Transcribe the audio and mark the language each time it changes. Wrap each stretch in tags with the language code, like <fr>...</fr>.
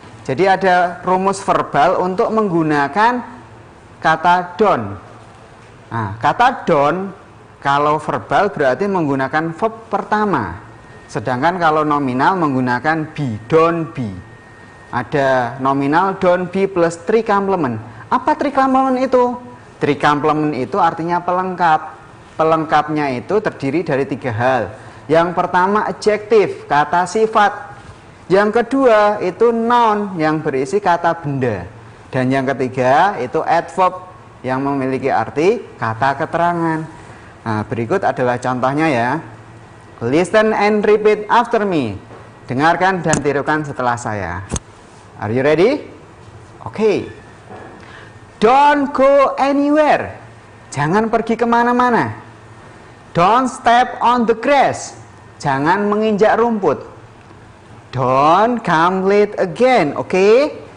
<id>Jadi ada rumus verbal untuk menggunakan kata don't. Nah, kata don't Kalau verbal berarti menggunakan verb pertama. Sedangkan kalau nominal menggunakan be, don't be. Ada nominal don't be plus three complement. Apa three complement itu? Three complement itu artinya pelengkap. Pelengkapnya itu terdiri dari 3 hal. Yang pertama adjektif, kata sifat. Yang kedua itu noun yang berisi kata benda. Dan yang ketiga itu adverb yang memiliki arti kata keterangan. Nah, berikut adalah contohnya ya.</id> <en>Listen and repeat after me.</en> <id>Dengarkan dan tirukan setelah saya.</id> <en>Are you ready? Oke. Don't go anywhere.</en> <id>Jangan pergi kemana-mana.</id> <en>Don't step on the grass.</en> <id>Jangan menginjak rumput.</id> <en>Don't come late again. Oke?</en>